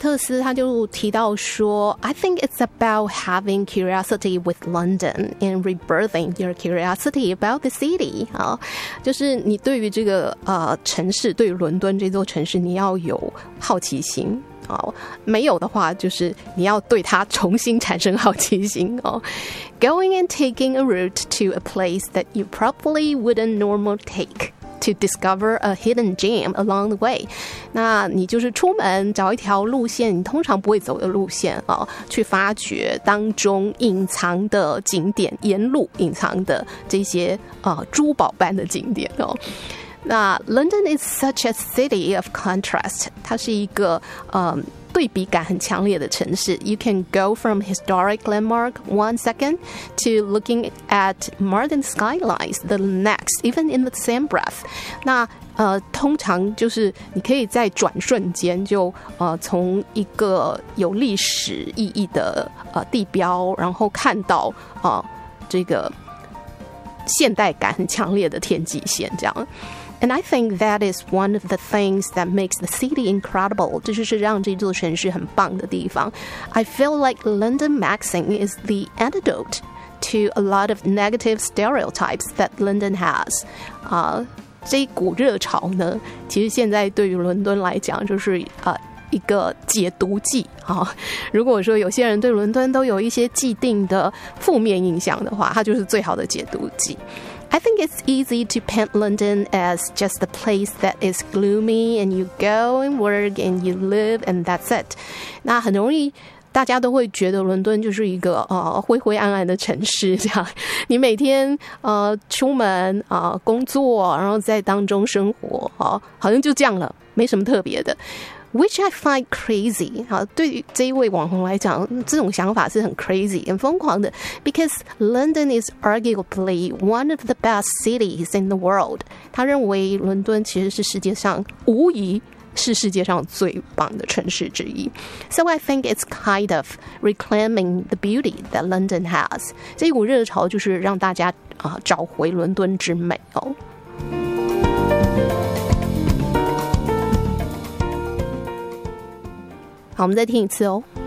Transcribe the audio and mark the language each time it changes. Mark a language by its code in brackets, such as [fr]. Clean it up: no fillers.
[en] I think it's about having curiosity with London and rebirthing your curiosity about the city. [zh] 就是你对于这个城市，对于伦敦这座城市，你要有好奇心。没有的话，就是你要对它重新产生好奇心。 [en] Going and taking a route to a place that you probably wouldn't normally take. To discover a hidden gem along the way. [zh] 那你就是出门找一条路线你通常不会走的路线去发掘当中隐藏的景点，沿路隐藏的这些珠宝般的景点那 London is such a city of contrast. 它是一个对比感很强烈的城市。 [en] You can go from historic landmark one second to looking at modern skylines the next, even in the same breath. [zh] 那通常就是你可以在转瞬间就从一个有历史意义的地标，然后看到这个现代感很强烈的天际线这样。 [en] And I think that is one of the things that makes the city incredible. [zh] 这就是让这座城市很棒的地方。 [en] I feel like London maxing is the antidote to a lot of negative stereotypes that London has. [zh] 这一股热潮呢，其实现在对于伦敦来讲就是一个解毒剂如果说有些人对伦敦都有一些既定的负面印象的话，它就是最好的解毒剂。 [en] I think it's easy to paint London as just a place that is gloomy and you go and work and you live and that's it. [zh] 那很容易大家都会觉得伦敦就是一个灰灰暗暗的城市这样。你每天出门工作，然后在当中生活好像就这样了，没什么特别的。 [en] Which I find crazy. [zh] 对于这一位网红来讲，这种想法是很 crazy, 很疯狂的。 [en] Because London is arguably one of the best cities in the world. [zh] 他认为伦敦其实是世界上，无疑是世界上最棒的城市之一。 [en] So I think it's kind of reclaiming the beauty that London has. [zh] 这一股热潮就是让大家找回伦敦之美好，我们再听一次哦。